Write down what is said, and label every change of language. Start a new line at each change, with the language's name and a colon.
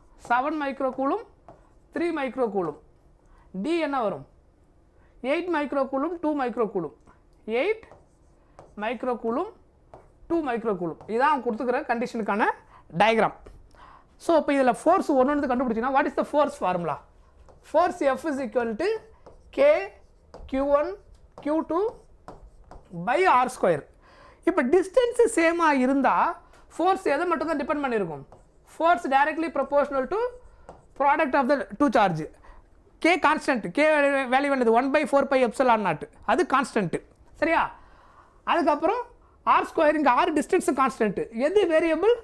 Tamil: 7 micro coulomb, 3 micro coulomb. D என்ன வரும்? 8 micro coulomb, 2 micro coulomb. 8 micro coulomb, 2 micro coulomb. இதான் அவங்க கொடுத்துக்கிற கண்டிஷனுக்கான diagram. So இப்போ இதில் ஃபோர்ஸ் ஒன்று கண்டுபிடிச்சிங்கன்னா
English: What is the force formula? Force F is equal to K Q1 Q2 by R square.
Tamil: இப்போ distance சேமாக இருந்தால் ஃபோர்ஸ் எதை மட்டும் தான் depend பண்ணியிருக்கும்?
English: Force directly proportional to product of the two charge.
Tamil: K constant. K value என்னது? 1/4πε0. அது constant. சரியா? அதுக்கப்புறம் ஆர் ஸ்கொயர். இங்கே ஆர் டிஸ்டன்ஸு கான்ஸ்டன்ட்டு. எது வேரியபிள்?